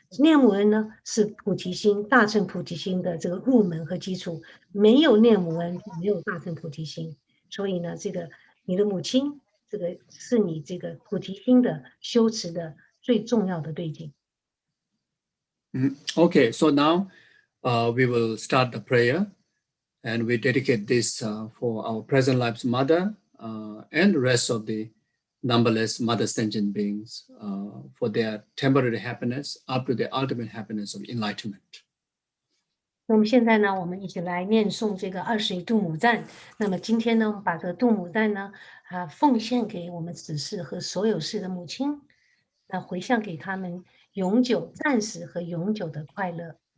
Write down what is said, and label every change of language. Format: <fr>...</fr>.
<zh>念母恩呢，是菩提心大乘菩提心的这个入门和基础。没有念母恩，就没有大乘菩提心。所以呢，这个你的母亲，这个是你这个菩提心的修持的最重要的对境。</zh> <en>Okay, so now we will start the prayer, and we dedicate this for our present life's mother and the rest of the numberless mother sentient beings for their temporary happiness up to the ultimate happiness of enlightenment.</en> <zh>那么现在呢，我们一起来念诵这个21度母赞。那么今天呢，我们把这个度母赞呢，奉献给我们此世和所有世的母亲，那回向给他们永久、暂时和永久的快乐。</zh>